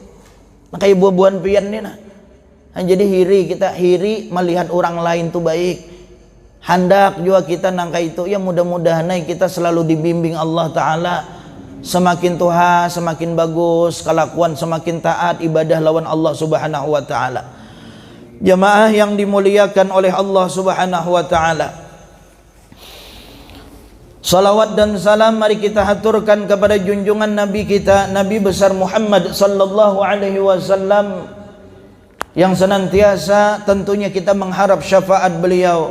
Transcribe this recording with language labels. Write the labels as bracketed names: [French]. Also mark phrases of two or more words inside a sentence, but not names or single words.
[Banjar] Kayak buah-buahan pian nih nah. Jadi kita hiri melihat orang lain tuh baik. Hendak juga kita nangka itu ya mudah-mudahan kita selalu dibimbing Allah Ta'ala. [Indonesian] Semakin tuha semakin bagus, kelakuan semakin taat, ibadah lawan Allah [Arabic] سبحانه وتعالى. [Indonesian] Jamaah yang dimuliakan oleh Allah [Arabic] سبحانه وتعالى, [Indonesian] salawat dan salam mari kita haturkan kepada junjungan Nabi kita, Nabi besar Muhammad [Arabic] صلى الله عليه وسلم, [Indonesian] yang senantiasa tentunya kita mengharap syafaat beliau.